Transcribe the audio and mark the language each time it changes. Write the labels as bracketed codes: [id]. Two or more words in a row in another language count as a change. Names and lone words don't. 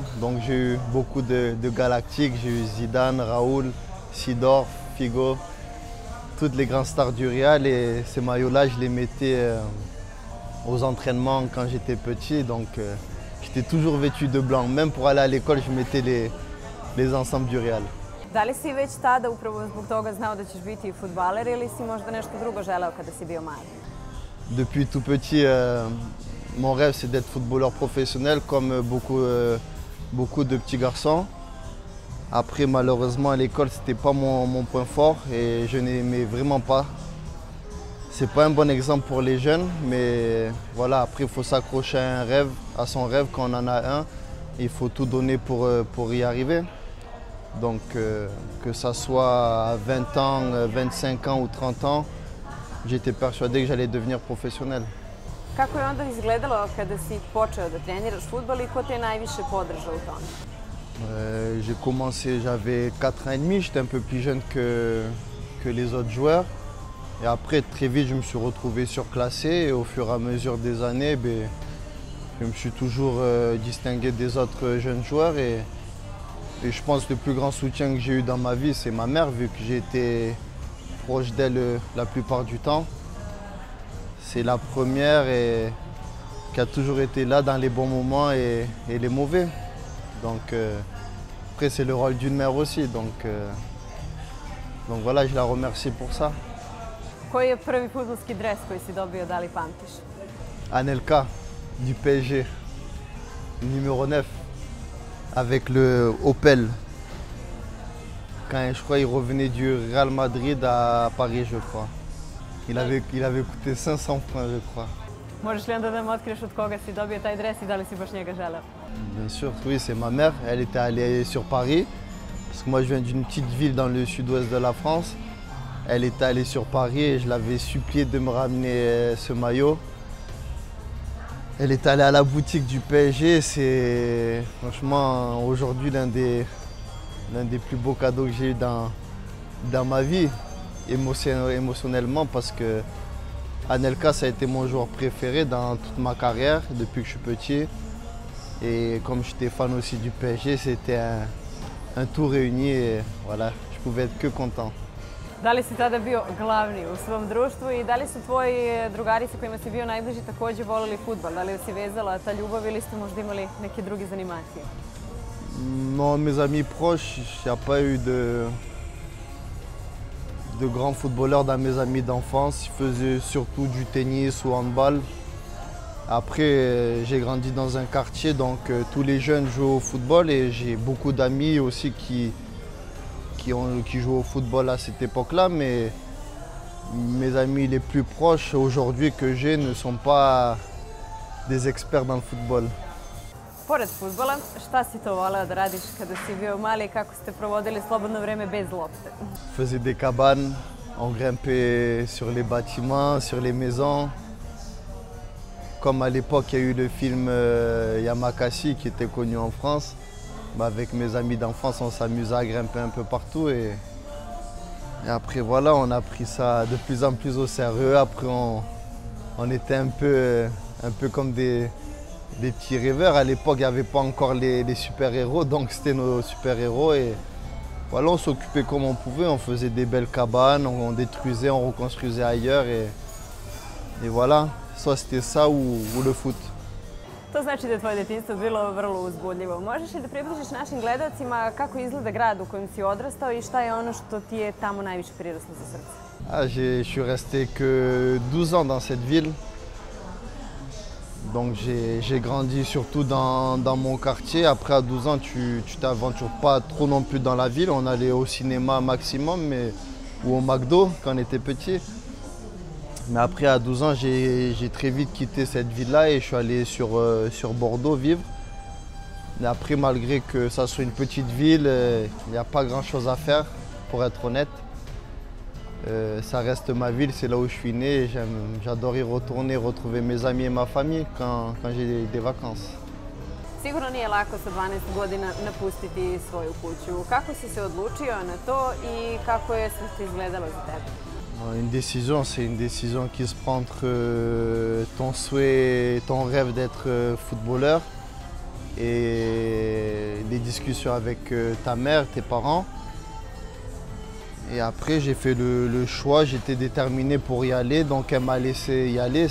[fr] Donc j'ai eu beaucoup de Galactiques, j'ai eu Zidane, Raoul, Sidor, Figo, toutes les grandes stars du Real et ces maillots-là je les mettais aux entraînements quand j'étais petit. Donc j'étais toujours vêtu de blanc. Même pour aller à l'école, je mettais les ensembles du Real. [sr] Da li si već tada upravo zbog toga znao da ćeš biti fudbaler ili si možda nešto drugo želeo kada si bio mali? [fr] Depuis tout petit, mon rêve c'est d'être footballeur professionnel comme beaucoup de petits garçons. Après malheureusement à l'école c'était pas mon point fort et je n'aimais vraiment pas. C'est pas un bon exemple pour les jeunes, mais voilà, après il faut s'accrocher à son rêve quand on en a un. Il faut tout donner pour y arriver. Donc que ça soit à 20 ans, 25 ans ou 30 ans, j'étais persuadé que j'allais devenir professionnel. [sr] Kako je onda izgledalo kada si počeo da treniraš fudbal i ko te je najviše podržao u tome? [fr] J'ai commencé, j'avais 4 ans et demi, j'étais un peu plus jeune que les autres joueurs. Et après, très vite, je me suis retrouvé surclassé et au fur et à mesure des années, je me suis toujours distingué des autres jeunes joueurs. Et je pense que le plus grand soutien que j'ai eu dans ma vie, c'est ma mère, vu que j'ai été proche d'elle la plupart du temps. C'est la première et qui a toujours été là dans les bons moments et les mauvais. Donc après, c'est le rôle d'une mère aussi. Donc voilà, je la remercie pour ça. [sr] Koji je prvi fudbalski dres koji si dobio, da li pamtiš? [fr] Anelka, du PSG, numéro 9, avec le Opel. Quand je crois il revenait du Real Madrid à Paris, je crois. Il avait coûté 500 francs, je crois. [sr] Možeš li onda da nam otkriješ od koga si dobio taj dres i da li si baš njega želeo? [fr] Bien sûr, oui, c'est ma mère. Elle était allée sur Paris, parce que moi je viens d'une petite ville dans le sud-ouest de la France. Elle était allée sur Paris et je l'avais supplié de me ramener ce maillot. Elle est allée à la boutique du PSG, c'est franchement aujourd'hui l'un des plus beaux cadeaux que j'ai eu dans ma vie, émotionnellement, parce que Anelka, ça a été mon joueur préféré dans toute ma carrière depuis que je suis petit. Et comme j'étais fan aussi du PSG, c'était un tout réuni et voilà, je pouvais être que content. [sr] Da li si tada bio glavni u svom društvu i da li su tvoji drugari sa kojima si bio najbliži također volili fudbal? Da li si vezala ta ljubav ili ste možda imali neke druge zanimacije? [fr] Non, mes amis proches, il n'y a pas eu de grands footballeurs dans mes amis d'enfance. Ils faisaient surtout du tennis ou handball. Après, j'ai grandi dans un quartier, donc tous les jeunes jouent au football et j'ai beaucoup d'amis aussi qui jouent au football à cette époque-là, mais mes amis les plus proches aujourd'hui que j'ai ne sont pas des experts dans le football. [sr] Pored fudbala, šta si to voleo da radiš kada si bio mali i kako ste provodili slobodno vreme bez lopte? [fr] On faisait des cabanes, on grimpait sur les bâtiments, sur les maisons. Comme à l'époque, il y a eu le film Yamakasi qui était connu en France. Avec mes amis d'enfance, on s'amusait à grimper un peu partout. Et après, voilà, on a pris ça de plus en plus au sérieux. Après, on était un peu comme des petits rêveurs. À l'époque, il n'y avait pas encore les super-héros, donc c'était nos super-héros. Et voilà, on s'occupait comme on pouvait. On faisait des belles cabanes, on détruisait, on reconstruisait ailleurs. Et voilà, soit c'était ça ou le foot. [sr] To znači da je tvoje detinjstvo bilo vrlo uzbudljivo. Možeš li da približiš našim gledalcima kako izgleda grad u kojem si odrastao i šta je ono što ti je tamo najviše priraslo za srce? [fr] Je suis resté que 12 ans dans cette ville. Donc j'ai grandi surtout dans mon quartier. Après à 12 ans, tu t'aventures pas trop non plus dans la ville. On allait au cinéma maximum ou au McDo quand on était petit. Mais après, à 12 ans, j'ai très vite quitté cette ville-là et je suis allé sur Bordeaux vivre. Mais après, malgré que ça soit une petite ville, il n'y a pas grand-chose à faire, pour être honnête. Ça reste ma ville, c'est là où je suis né et j'adore y retourner, retrouver mes amis et ma famille quand j'ai des vacances. [sr] Sigurno nije lako sa 12 godina napustiti svoju kuću. Kako si se odlučio na to i kako je sve to izgledalo za tebe? [fr] Une décision, c'est une décision qui se prend entre ton souhait et ton rêve d'être footballeur et les discussions avec ta mère, tes parents. Et après, j'ai fait le choix, j'étais déterminé pour y aller, donc elle m'a laissé y aller.